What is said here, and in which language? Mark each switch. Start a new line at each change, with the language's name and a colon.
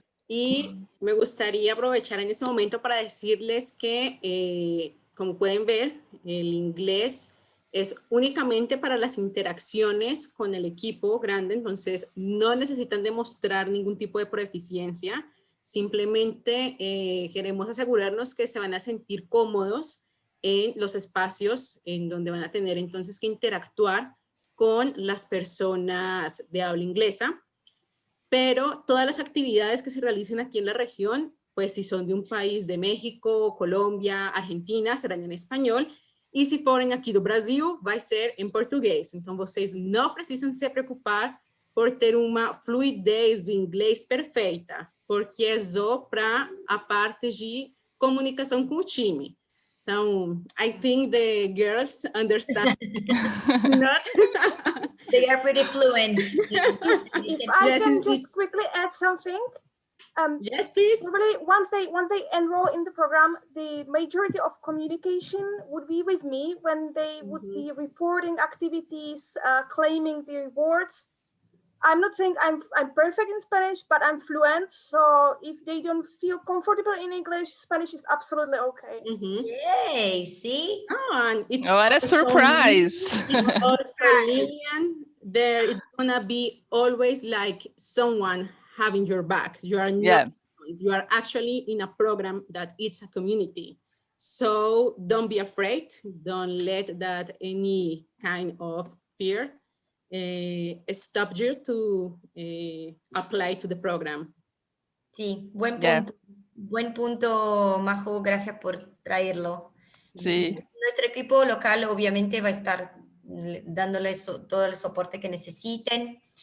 Spanish: Y me gustaría aprovechar en este momento para decirles que, como pueden ver, el inglés es únicamente para las interacciones con el equipo grande, entonces no necesitan demostrar ningún tipo de proficiencia, simplemente queremos asegurarnos que se van a sentir cómodos en los espacios en donde van a tener entonces que interactuar con las personas de habla inglesa. Pero todas las actividades que se realicen aquí en la región, pues si son de un país de México, Colombia, Argentina, serán en español.
Portuguese: E se forem aqui do Brasil, vai ser em português. Então, vocês não precisam se preocupar por ter uma fluidez do inglês perfeita, porque é só para a parte de comunicação com o time.
English: Então, I think the girls understand. Not They are pretty fluent. If I can just quickly add something. Yes, please. Probably once they enroll in the program, the majority of communication would be with me when they would be reporting activities, claiming the rewards. I'm not saying I'm perfect in Spanish, but I'm fluent. So if they don't feel comfortable in English, Spanish is absolutely okay. Yay, see? Oh, and it's what a surprise. It's also Lillian. There, it's gonna be always like someone having your back. You are not, you are actually in a program that it's a community. So don't be afraid. Don't let that any kind of fear stop you to apply to the program.
Spanish: Sí, buen
English: Yeah.
Spanish: punto. Buen punto, Majo, gracias por traerlo. Sí. Nuestro equipo local obviamente va a estar dándoles todo el soporte que necesiten.